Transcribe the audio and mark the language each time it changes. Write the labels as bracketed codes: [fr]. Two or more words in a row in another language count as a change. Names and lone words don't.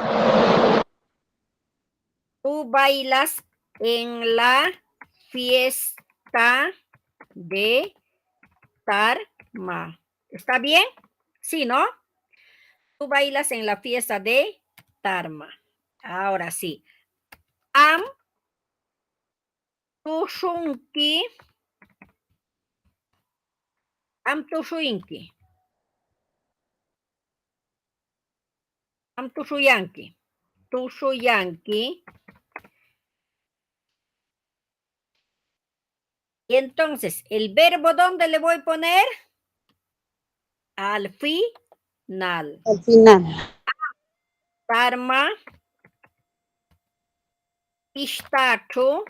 [es] Tú bailas en la fiesta de Tarma. ¿Está bien? Sí, ¿no? Tú bailas en la fiesta de Tarma. Ahora sí. [qu] Am tushunki. Am tushunki. Am tushuyanki. Tushuyanki. [es] Y entonces, ¿el verbo dónde le voy a poner? Al final. Al final. Tarma. Pistacho.